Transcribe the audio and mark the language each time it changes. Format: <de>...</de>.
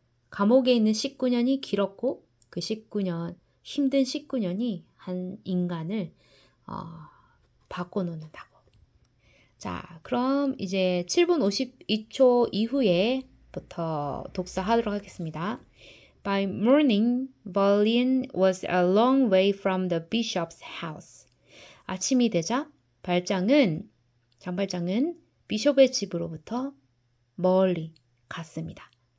<ko>감옥에 있는 19년이 길었고 그 19년 힘든 19년이 한 인간을 바꿔놓는다고. 자, 그럼 이제 7분 52초 이후에부터 독서하도록 하겠습니다.</ko> <en>By morning, Valien was a long way from the bishop's house.</en> <ko>아침이 되자 장발장은 비숍의 집으로부터 멀리 갔습니다.</ko>